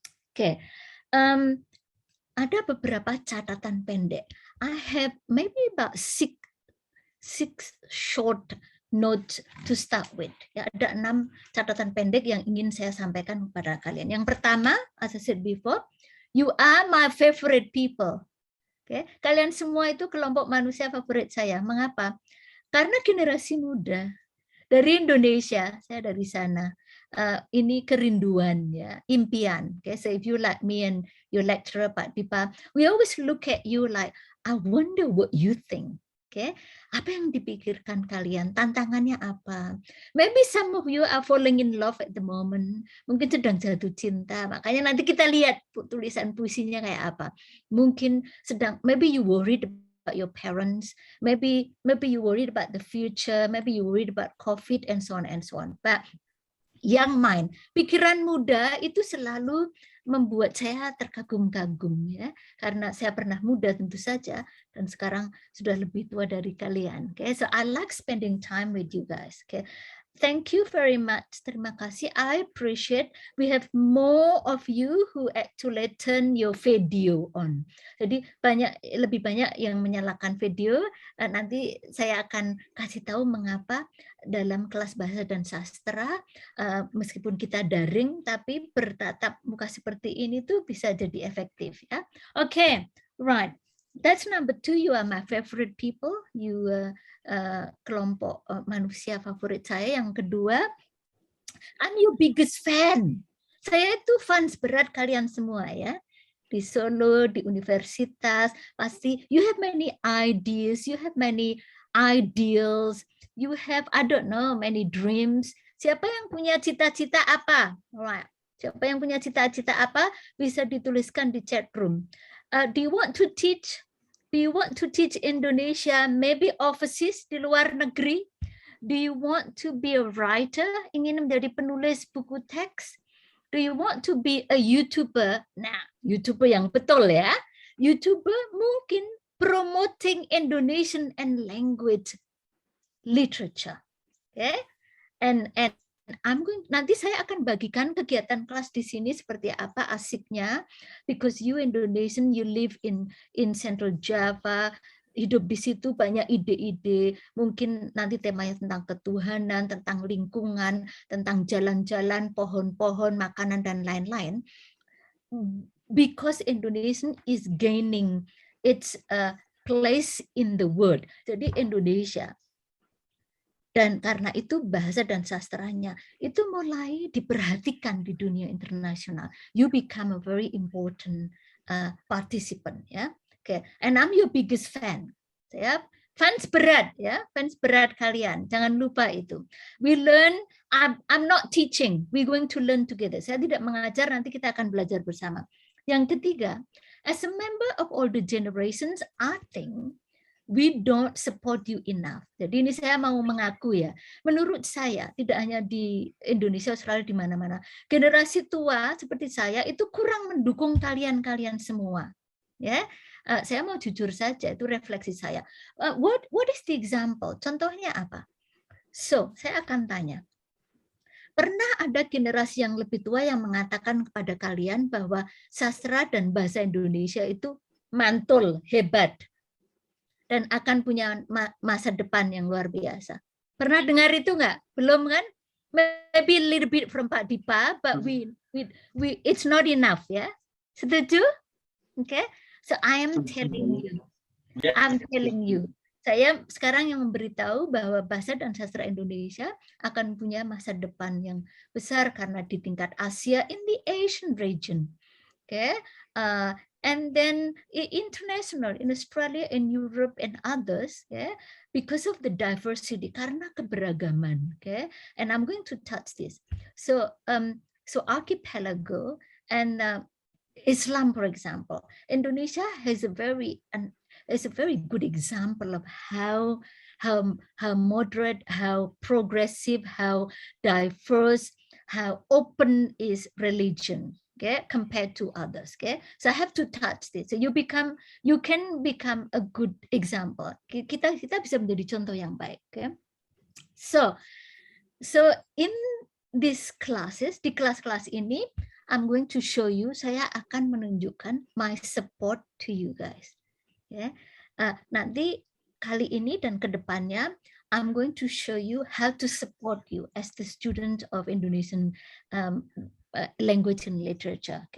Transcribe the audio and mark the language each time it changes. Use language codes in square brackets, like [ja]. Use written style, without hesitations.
[id] Oke, ada beberapa catatan pendek. [en] I have maybe about six short notes to start with. [id] Ya, ada 6 catatan pendek yang ingin saya sampaikan kepada kalian. Yang pertama, [en] as I said before, you are my favorite people. [id] Oke, kalian semua itu kelompok manusia favorit saya. Mengapa? Karena generasi muda dari Indonesia, saya dari sana. Ini kerinduan ya, impian. [en] Okay, so if you like me and your lecturer Pak Dipa, we always look at you like, I wonder what you think. [id] Okay, apa yang dipikirkan kalian? Tantangannya apa? [en] Maybe some of you are falling in love at the moment. [id] Mungkin sedang jatuh cinta. Makanya nanti kita lihat tulisan puisinya kayak apa. Mungkin sedang, [en] maybe you worried about your parents. Maybe you worried about the future. Maybe you worried about COVID and so on and so on. But young mind, [id] pikiran muda itu selalu membuat saya terkagum-kagum ya, karena saya pernah muda tentu saja, dan sekarang sudah lebih tua dari kalian. [en] Okay, so I like spending time with you guys. Okay, thank you very much. [id] Terima kasih. [en] I appreciate we have more of you who actually turn your video on. [id] Jadi lebih banyak yang menyalakan video. Nanti saya akan kasih tahu mengapa dalam kelas bahasa dan sastra, meskipun kita daring, tapi bertatap muka seperti ini tuh bisa jadi efektif ya. [en] Okay, right. That's number 2. You are my favorite people. [id] You kelompok manusia favorit saya. Yang kedua, [en] I'm your biggest fan. [id] Saya itu fans berat kalian semua ya. Di Solo, di universitas, pasti [en] you have many ideas, you have many ideals, you have, I don't know, many dreams. [id] Siapa yang punya cita-cita apa? [en] Right. [id] Siapa yang punya cita-cita apa? Bisa dituliskan di chat room. [en] Do you want to teach? Do you want to teach Indonesia, maybe overseas, [id] di luar negeri? [en] Do you want to be a writer? [id] Ingin menjadi penulis buku teks? [en] Do you want to be a YouTuber? [id] Nah, YouTuber yang betul ya. YouTuber mungkin [en] promoting Indonesian and language literature. Okay? [id] And nanti saya akan bagikan kegiatan kelas di sini seperti apa asiknya, [en] because you Indonesian, you live in Central Java, [id] hidup di situ banyak ide-ide, mungkin nanti temanya tentang ketuhanan, tentang lingkungan, tentang jalan-jalan, pohon-pohon, makanan dan lain-lain. [en] Because Indonesian is gaining its place in the world. [id] Jadi Indonesia. Dan karena itu bahasa dan sastranya itu mulai diperhatikan di dunia internasional. [en] You become a very important participant ya. Okay. And I'm your biggest fan. [id] Saya fans berat ya, fans berat kalian. Jangan lupa itu. [en] We learn. I'm not teaching. We're going to learn together. [id] Saya tidak mengajar, nanti kita akan belajar bersama. [en] Yang ketiga, as a member of all the generations, I think we don't support you enough. [id] Jadi ini saya mau mengaku ya. Menurut saya, tidak hanya di Indonesia, Australia, di mana-mana, generasi tua seperti saya itu kurang mendukung kalian-kalian semua. Ya, saya mau jujur saja, itu refleksi saya. [en] What is the example? [id] Contohnya apa? So, saya akan tanya. Pernah ada generasi yang lebih tua yang mengatakan kepada kalian bahwa sastra dan bahasa Indonesia itu mantul, hebat, dan akan punya masa depan yang luar biasa. Pernah dengar itu enggak? Belum kan? [en] Maybe a little bit from Pak Dipa, but we it's not enough ya. [id] Setuju? [en] Okay? So I am telling you. I'm telling you. [id] Saya sekarang yang memberitahu bahwa bahasa dan sastra Indonesia akan punya masa depan yang besar karena di tingkat Asia, [en] in the Asian region. Okay? And then international, in Australia, in Europe, and others, yeah, because of the diversity, [id] karena keberagaman, [en] okay. And I'm going to touch this. So archipelago and Islam, for example, Indonesia has a very good example of how moderate, how progressive, how diverse, how open is religion. Okay, compared to others. Okay, so I have to touch this. So you can become a good example. [id] Kita bisa menjadi contoh yang baik. [en] Okay, so in these classes, [id] di kelas-kelas ini, [en] I'm going to show you. [id] Saya akan menunjukkan [en] my support to you guys. Okay, [id] nanti kali ini dan kedepannya, [en] I'm going to show you how to support you as the student of Indonesian language and literature.